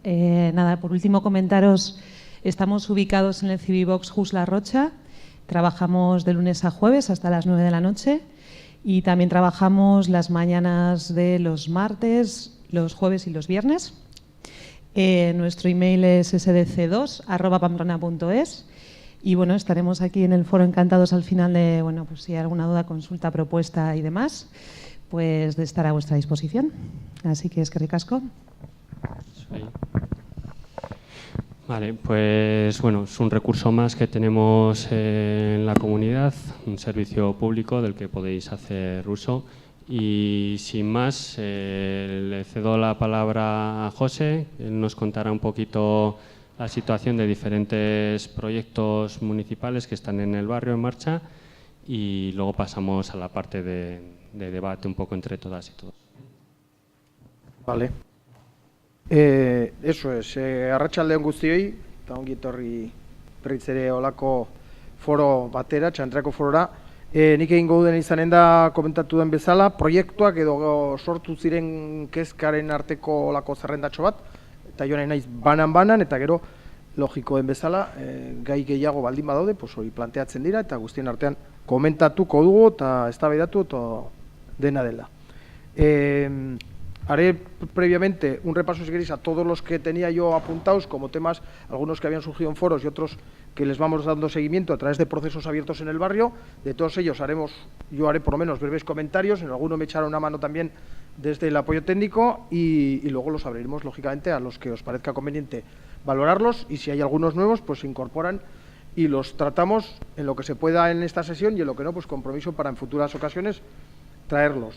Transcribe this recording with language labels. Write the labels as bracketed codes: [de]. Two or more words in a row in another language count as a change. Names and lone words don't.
[es] Nada, por último comentaros, estamos ubicados en el Civibox Just La Rocha, trabajamos de lunes a jueves hasta las 9 de la noche y también trabajamos las mañanas de los martes, los jueves y los viernes. Nuestro email es sdc2@pamplona.es. Y bueno, estaremos aquí en el foro encantados al final de, bueno, pues si hay alguna duda, consulta, propuesta y demás, pues de estar a vuestra disposición. Así que [eu] eskerrik asko. [es] Vale, pues bueno, es un recurso más que tenemos en la comunidad, un servicio público del que podéis hacer uso. Y sin más, le cedo la palabra a José, él nos contará un poquito la situación de diferentes proyectos municipales que están en el barrio en marcha y luego pasamos a la parte de debate un poco entre todas y todos. Vale. Eso es, [eu] arratsaldeon guztioi, eta ongi etorri berriz ere olako foro batera, Txantreako forora. Nik egingo duen izanen da komentatu den bezala, proiektuak edo sortu ziren kezkaren arteko olako zerrendatxo bat, eta joan nahi naiz banan-banan, eta gero logiko den bezala, gai gehiago baldin badaude, hori planteatzen dira, eta guztien artean komentatuko dugu, eta eztabaidatu eta dena dela. [es] Haré previamente un repaso, si queréis, a todos los que tenía yo apuntados como temas, algunos que habían surgido en foros y otros que les vamos dando seguimiento a través de procesos abiertos en el barrio. De todos ellos yo haré por lo menos breves comentarios, en alguno me echará una mano también desde el apoyo técnico y luego los abriremos, lógicamente, a los que os parezca conveniente valorarlos y si hay algunos nuevos, pues se incorporan y los tratamos en lo que se pueda en esta sesión y en lo que no, pues compromiso para en futuras ocasiones traerlos.